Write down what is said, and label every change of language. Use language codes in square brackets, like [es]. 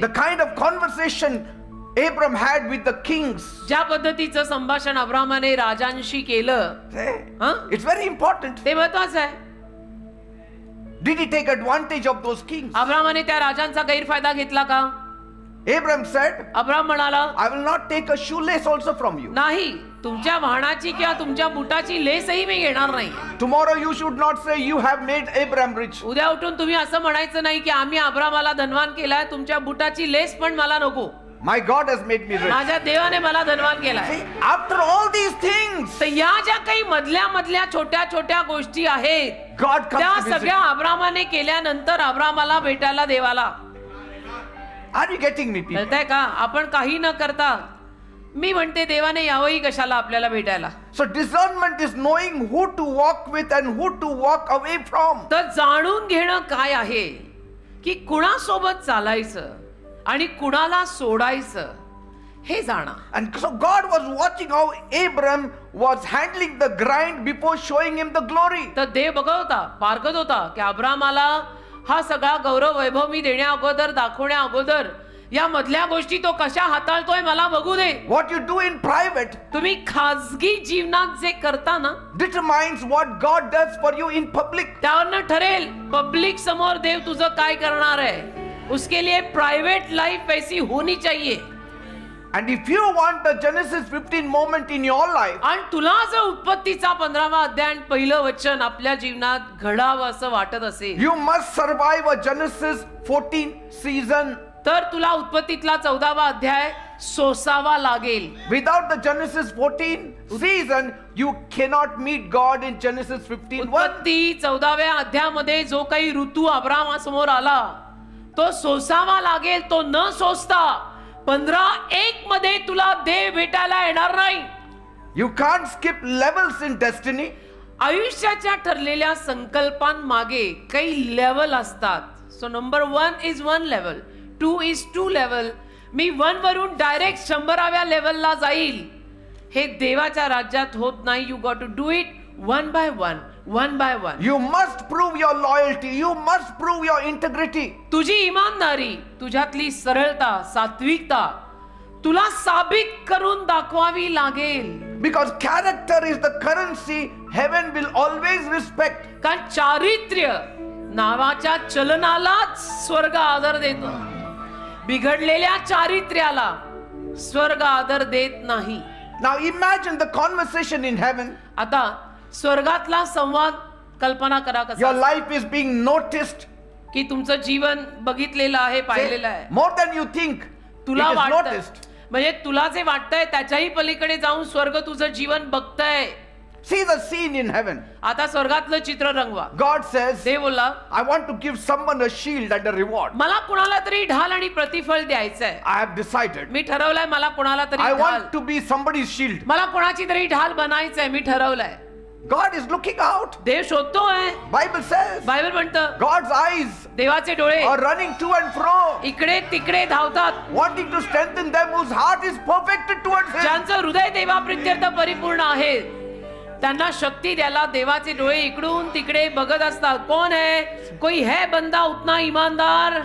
[en] The kind of conversation Abram had with the kings. [mr] ज्या पद्धतीचं संभाषण अब्रामाने राजांशी केलं Huh? [en] It's very important. [mr] ते महत्वाचं आहे. [en] Did he take advantage of those kings? [mr] अब्रामाने त्या राजांचा गैरफायदा घेतला का. [en] Abram said, [mr] अब्राम म्हणाला [en] I will not take a shoelace also from you. [mr] नाही, तुमच्या वाहनाची किंवा तुमच्या बुटाची लेसही मी घेणार नाही. [en] Tomorrow you should not say you have made Abram rich. [mr] उद्या उठून तुम्ही असं म्हणायचं नाही की आम्ही अब्रामाला धनवान केलाय, तुमच्या बुटाची लेस पण मला नको. [en] My God has made me rich. [mr] माझ्या देवाने मला धनवान केलाय. [en] See, after all these things, [mr] तर या ज्या काही मधल्या छोट्या छोट्या गोष्टी आहेत [en] God comes [mr] त्या [en] to visit. [mr] सगळ्या अब्रामाने केल्यानंतर अब्रामाला भेटायला देवाला. [en] Are you getting me, people? [mr] कळतंय का. आपण काही न करता मी म्हणते देवाने यावंही कशाला आपल्याला भेटायला. [en] So discernment is knowing who to walk with and who to walk away from. [mr] तर जाणून घेणं काय आहे की कुणासोबत चालायचं आणि कुणाला सोडायचं हे जाणं. [en] And so God was watching how Abram was handling the grind before showing him the glory. [mr] तर देव बघत होता, पारखत होता की अब्रामाला हा सगळा गौरव वैभव मी देण्या अगोदर दाखवण्या अगोदर या मधल्या गोष्टी तो कशा हाताळतोय मला बघू दे. [en] What you do in private [mr] तुम्ही खाजगी जीवनात जे करता ना [en] determines what God does for you in public. [mr] त्यावरनं ठरेल पब्लिक समोर देव तुझं काय करणार आहे. [hi] उसके लिए प्राइवेट लाइफ वैसी होनी चाहिए. [en] And if you want the Genesis 15 moment in your life, [mr] आणि तुला जर उत्पत्तीचा 15वा अध्याय आणि पहिलं वचन आपल्या जीवनात घडावं असं वाटत असेल [en] you must survive a Genesis 14 season. [mr] तर तुला उत्पत्तीतला 14वा अध्याय सोसावा लागेल. [en] Without the Genesis 14 season, you cannot meet God in Genesis 15:1. [mr] उत्पत्ती 14व्या अध्यायामध्ये जो काही ऋतू अब्रामासमोर आला तो सोसावा लागेल. तो न सोसता 15:1 मध्ये तुला देव भेटायला येणार नाही. [en] You can't skip levels in destiny. [mr] आयुष्याच्या ठरलेल्या संकल्पांमागे काही लेवल असतात. [en] So number 1 is 1 level, 2 is 2 level. [mr] मी 1 वरून डायरेक्ट 100व्या लेवलला जाईल हे देवाच्या राज्यात होत नाही. [en] You got to do it one by one, one by one. You must prove your loyalty. You must prove your integrity. [mr] तुझी इमानदारी, तुझ्यातली सरळता, सात्विकता तुला साबित करून दाखवावी लागेल. [en] Because character is the currency heaven will always respect. [mr] कारण चारित्र्य नावाच्या चलनालाच स्वर्ग आदर देतो. बिघडलेल्या चारित्र्याला स्वर्ग आदर देत नाही. [en] Now imagine the conversation in heaven. [mr] आता स्वर्गातला संवाद कल्पना करा कसा [en] Your life is being noticed. [mr] की तुमचं जीवन बघितलेलं आहे, पाहिलेलं आहे. [en] More than you think. [mr] तुला [en] It is [mr] वाटतं [en] noticed. [mr] म्हणजे तुला जे वाटतंय त्याच्याही पलीकडे जाऊन स्वर्ग तुझं जीवन बघतंय. [en] See the scene in heaven. [mr] आता स्वर्गातलं चित्र रंगवा. [en] God says, [mr] देव बोलला [en] I want to give someone a shield and a reward. [mr] मला कुणाला तरी ढाल आणि प्रतिफळ द्यायचंय. [en] I have decided. [mr] मी ठरवलंय मला कुणाला तरी [en] I [mr] ढाल, [en] want to be somebody's shield. [mr] मला कोणाची तरी ढाल बनायचंय. मी ठरवलंय. [en] God is looking out. [mr] Dev शोधतोय. [en] Bible says, [mr] Bible म्हणतं [en] God's eyes [mr] देवाचे डोळे [en] are running to and fro, [mr] इकडे तिकडे धावतात. [en] wanting to strengthen them whose heart is perfected towards Him. [mr] ज्यांचं हृदय देवाप्रित्यर्थ परिपूर्ण आहे त्यांना शक्ती द्यायला देवाचे डोळे इकडून तिकडे बघत असतात. [hi] कोण है? कोई है बंदा उतना ईमानदार